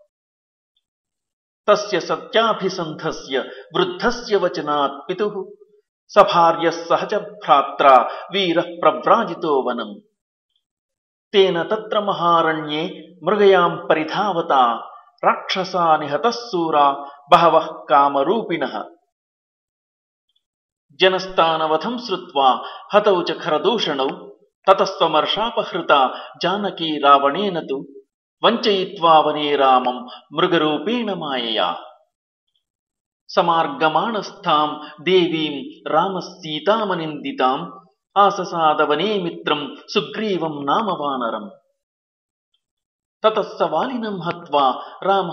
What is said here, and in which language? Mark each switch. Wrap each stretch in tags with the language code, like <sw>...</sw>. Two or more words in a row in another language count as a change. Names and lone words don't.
<sa>तस्य सत्याभिसन्धस्य वृद्धस्य वचनात् पितुः सभार्यः सह च भ्रात्रा वीरः प्रव्राजितो वनम्। तेन तत्र महारण्ये मृगयां परिधावता राक्षसा निहतः सूरा बहवः कामरूपिणः। జనస్థానవధం శ్రుత్వా హతౌ చ ఖరదూషణౌ తతస్త్వమర్షాపహృతా జానకీ రావణేన తు వంచయిత్వా వనే రామం మృగరూపేణ మాయయా సమార్గమాణస్థాం దేవీం రామసీతామనిందితాం ఆససాదవనే మిత్రం సుగ్రీవం నామ వానరం తతస్స వాలినం హత్వా రామః</sa>